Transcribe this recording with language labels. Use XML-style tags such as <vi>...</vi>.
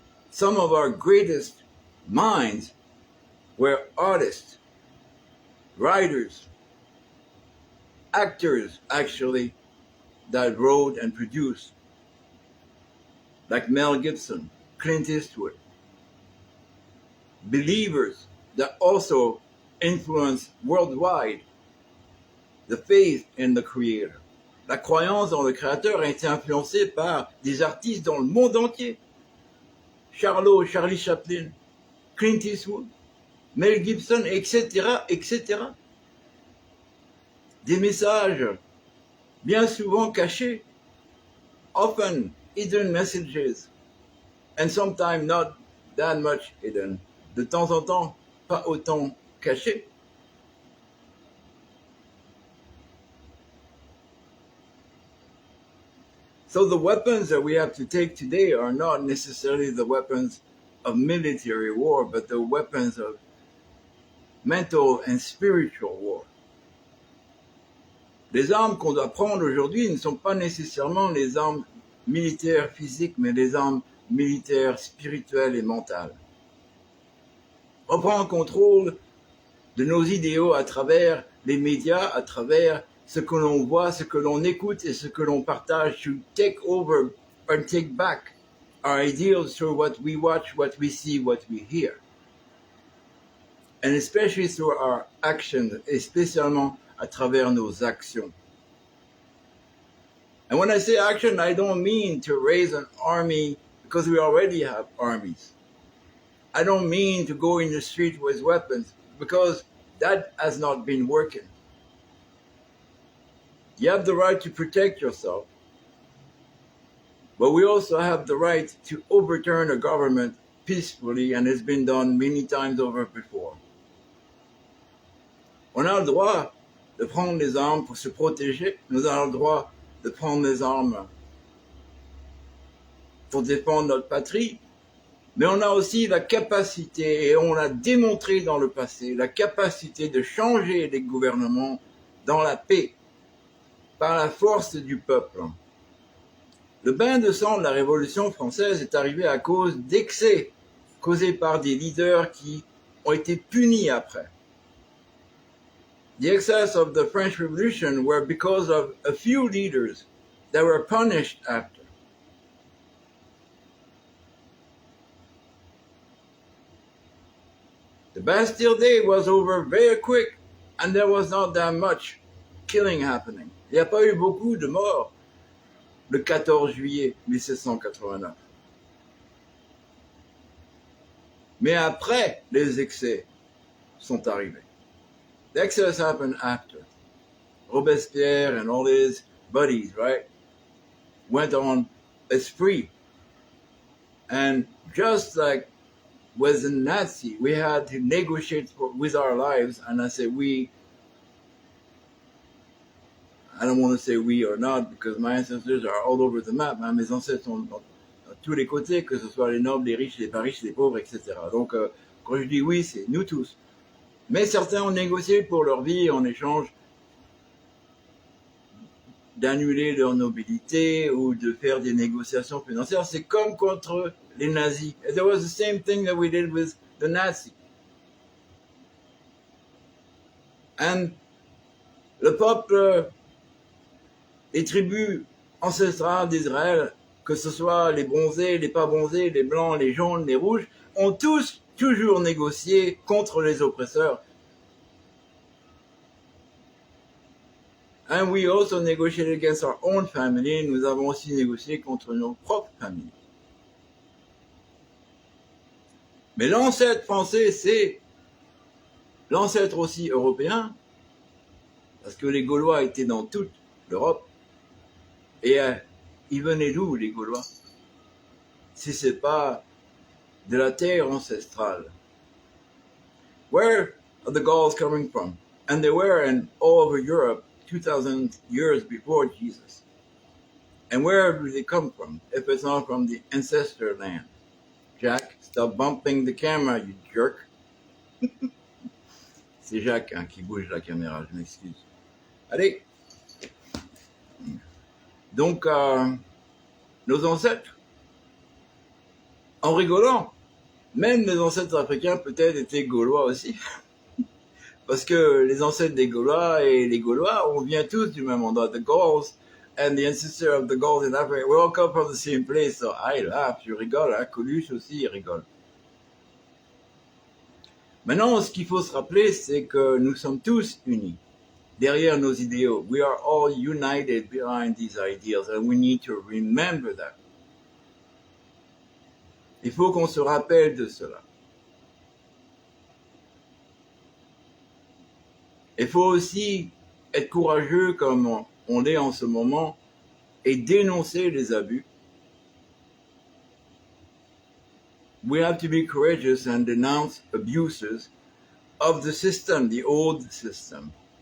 <en>Some of our greatest minds were artists, writers, actors actually, that wrote and produced, like Mel Gibson, Clint Eastwood, believers that also influence worldwide the faith in the Creator.</en> <fr>La croyance dans le Créateur a été influencée par des artistes dans le monde entier. Charlie Chaplin, Clint Eastwood, Mel Gibson, etc., etc. Des messages bien souvent cachés,</fr> <en>often hidden messages, and sometimes not that much hidden.</en> <fr>De temps en temps, pas autant cachés.</fr> <en>So the weapons that we have to take today are not necessarily the weapons of military war, but the weapons of mental and spiritual war.</en> <fr>Les armes qu'on doit prendre aujourd'hui ne sont pas nécessairement les armes militaires physiques, mais les armes militaires spirituelles et mentales. Reprendre contrôle de nos idéaux à travers les médias, à travers ce que l'on voit, ce que l'on écoute et ce que l'on partage,</fr> <en>to take over and take back our ideals through what we watch, what we see, what we hear. And especially through our actions,</en> <fr>et spécialement à travers nos actions.</fr> <en>And when I say action, I don't mean to raise an army because we already have armies. I don't mean to go in the street with weapons because that has not been working. You have the right to protect yourself, but we also have the right to overturn a government peacefully, and it's been done many times over before.</en> <fr>On a le droit de prendre les armes pour se protéger. Nous avons le droit de prendre les armes pour défendre notre patrie. Mais on a aussi la capacité, et on l'a démontré dans le passé, la capacité de changer les gouvernements dans la paix, par la force du peuple. Le bain de sang de la Révolution française est arrivé à cause d'excès causés par des leaders qui ont été punis après.</fr> <en>The excess of the French Revolution were because of a few leaders that were punished after. The Bastille Day was over very quick, and there was not that much killing happening.</en> <fr>Il n'y a pas eu beaucoup de morts le 14 juillet 1789. Mais après, les excès sont arrivés.</fr> <en>The excess happened after. Robespierre and all his buddies, right, went on a spree. And just like with the Nazi, we had to negotiate with our lives. And I say we, I don't want to say we or not, because my ancestors are all over the map. Hein?</en> <fr>Mes ancêtres sont dans tous les côtés, que ce soit les nobles, les riches, les pas riches, les pauvres, etc. Donc, quand je dis oui, c'est nous tous. Mais certains ont négocié pour leur vie en échange d'annuler leur nobilité ou de faire des négociations financières. C'est comme contre les nazis.</fr> <en>And there was the same thing that we did with the Nazis.</en> <fr>And le peuple, les tribus ancestrales d'Israël, que ce soit les bronzés, les pas bronzés, les blancs, les jaunes, les rouges, ont tous toujours négocié contre les oppresseurs.</fr> <en>And we also negotiated against our own family.</en> <fr>Nous avons aussi négocié contre nos propres familles. Mais l'ancêtre français, c'est l'ancêtre aussi européen, parce que les Gaulois étaient dans toute l'Europe. Et ils venaient d'où, les Gaulois? Si c'est pas de la terre ancestrale.</fr> <en>Where are the Gauls coming from? And they were in all over Europe 2,000 years before Jesus. And where do they come from if it's not from the ancestor land? Jack, stop bumping the camera, you jerk.</en> <fr>C'est Jacques qui bouge la caméra, je m'excuse. Allez. Donc, nos ancêtres, en rigolant, même les ancêtres africains peut-être étaient gaulois aussi. Parce que les ancêtres des Gaulois et les Gaulois, on vient tous du même endroit.</fr> <en>The Gauls and the ancestor of the Gauls in Africa, we all come from the same place. So I laugh,</en> <fr>je rigole, hein. Coluche aussi, il rigole. Maintenant, ce qu'il faut se rappeler, c'est que nous sommes tous unis derrière nos idéaux.</fr> <en>We are all united behind these ideals and we need to remember that.</en> <fr>Il faut qu'on se rappelle de cela. Il faut aussi être courageux comme on l'est en ce moment et dénoncer les abus.</fr> <en>We have to be courageous and denounce abuses of the system, the old system.</en>